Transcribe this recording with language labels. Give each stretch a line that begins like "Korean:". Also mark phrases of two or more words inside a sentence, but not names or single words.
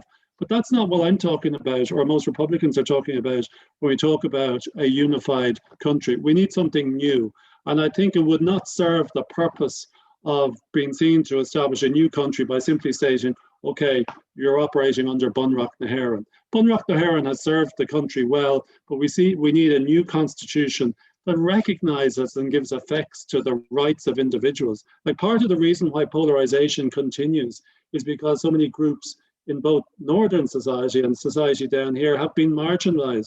English: But that's not what I'm talking about, or most Republicans are talking about when we talk about a unified country. We need something new. And I think it would not serve the purpose of being seen to establish a new country by simply stating, okay, you're operating under Bunreacht na hÉireann. Bunreacht na hÉireann has served the country well, but we need a new constitution that recognizes and gives effects to the rights of individuals. Like, part of the reason why polarization continues is because so many groups in both northern society and society down here have been marginalized.